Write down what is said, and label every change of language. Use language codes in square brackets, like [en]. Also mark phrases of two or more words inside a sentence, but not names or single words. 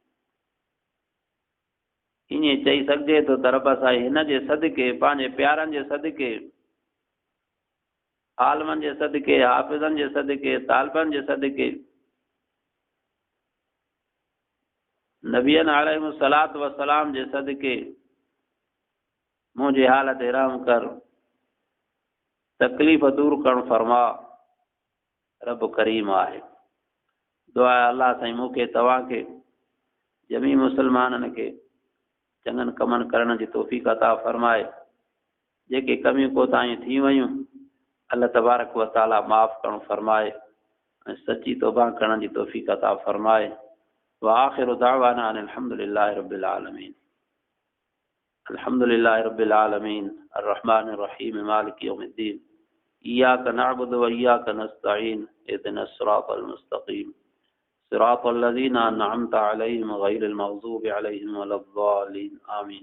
[sd] ईअं चई सघिजे थो त रब साईं हिन जे सदके पंहिंजे प्यारनि जे सदके आलमनि जे सदके हाफ़िज़नि जे सदके तालिबनि जे सदके नबियनि [ar] عليهم الصلاة والسلام [sd] जे सदके मुंहिंजी हालत रहम कर, तकलीफ़ दूर करणु फरमा। रब करीम आहे। दुआ अल्लाह साईं मूंखे तव्हांखे जमी मुसलमाननि खे चङनि कमनि करण जी तौफ़ीक़ अता फरमाए। जेके कमियूं कोताहियूं थी वयूं अल्लाह [ar] تبارك وتعالى [sd] माफ़ करणु फरमाए ऐं सची तौबा करण जी तौफ़ीक़ अता फरमाए। [ar] وآخر دعوانا أن الحمد لله رب العالمين. الحمد لله رب العالمين الرحمن الرحيم مالك يوم الدين إياك نعبد وإياك نستعين اهدنا الصراط المستقيم صراط الذين أنعمت عليهم غير المغضوب عليهم ولا الضالين آمين.